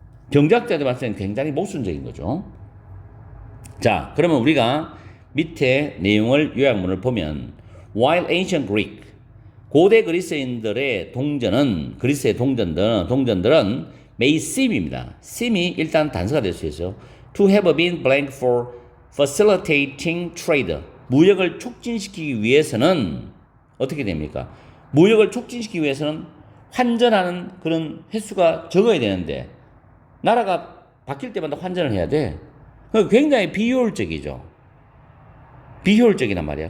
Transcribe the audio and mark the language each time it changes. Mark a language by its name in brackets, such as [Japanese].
[Korean] 경제학자들 봤을 때는 굉장히 모순적인 거죠. 자, 그러면 우리가 밑에 내용을 요약문을 보면 [English] While ancient Greek, [Korean] 고대 그리스인들의 동전은 그리스의 동전들은 [English] may seem [Korean] 입니다. seem이 일단 단서가 될 수 있어요. [English] To have been blank for facilitating trade. [Korean] 무역을 촉진시키기 위해서는 어떻게 됩니까? 무역을 촉진시키기 위해서는 환전하는 그런 횟수가 적어야 되는데 나라가 바뀔 때마다 환전을 해야 돼. 굉장히 비효율적이죠. 비효율적이란 말이야.